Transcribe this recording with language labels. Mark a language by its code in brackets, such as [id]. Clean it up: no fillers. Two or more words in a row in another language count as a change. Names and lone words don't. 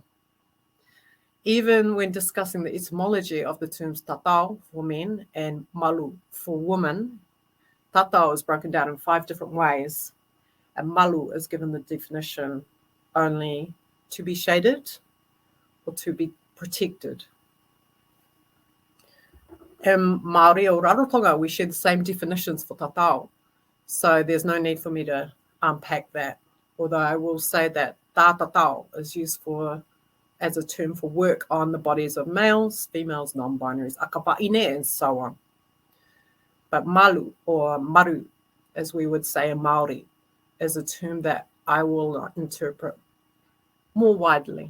[en] Even when discussing the etymology of the terms tatau for men and malu for women, tatau is broken down in 5 different ways, and malu is given the definition only to be shaded or to be protected. In Māori o Rarotonga, we share the same definitions for tatau, so there's no need for me to unpack that, although I will say that [rar] tā tatau [en] is used as a term for work on the bodies of males, females, non-binaries, akapaine, and so on. But malu or maru, as we would say in Māori, is a term that I will interpret more widely.